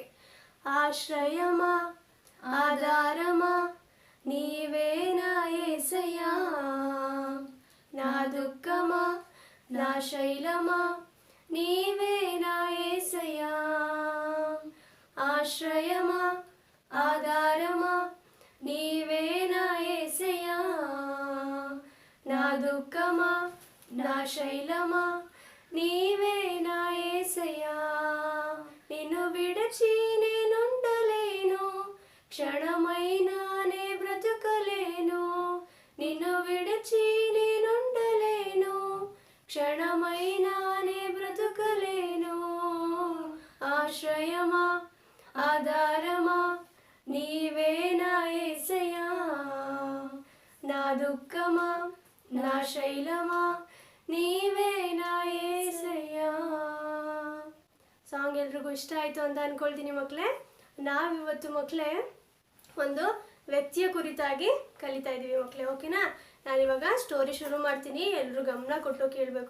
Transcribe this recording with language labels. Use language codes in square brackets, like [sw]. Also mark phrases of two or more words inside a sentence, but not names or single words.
[te] ఆశ్రయమ ఆధారమ నీవే నా ఏసయ్య, నా దుఃఖమ నా శైలమ నీవే నా ఏసయ్య. ఆశ్రయమ ఆధారమ నీవే నా ఏసయ్య, నా దుఃఖమ నా శైలమ నీవే నా ఏసయ్య. నిన్ను విడచి నేనుండలేను, క్షణమైనానే బ్రతుకలేను. నిన్ను విడచి నేనుండలేను, క్షణమైనానే బ్రతుకలేను. ఆశ్రయమా ఆధారమా నీవే నా యేసయ్యా, నా దుఃఖమా నా శైలమా నీవే నా యేసయ్యా. [kn] ಸಾಂಗ್ ಎಲ್ರಿಗೂ ಇಷ್ಟ ಆಯಿತು ಅಂತ ಅಂದ್ಕೊಳ್ತೀನಿ ಮಕ್ಕಳೇ. ನಾವಿವತ್ತು ಮಕ್ಕಳೇ ಒಂದು ವ್ಯಕ್ತಿಯ ಕುರಿತಾಗಿ ಕಲಿತಾ ಇದ್ದೀವಿ ಮಕ್ಕಳೇ. ಓಕೆನಾ? ನಾನಿವಾಗ ಸ್ಟೋರಿ ಶುರು ಮಾಡ್ತೀನಿ, ಎಲ್ಲರೂ ಗಮನ ಕೊಟ್ಟು ಕೇಳಬೇಕು.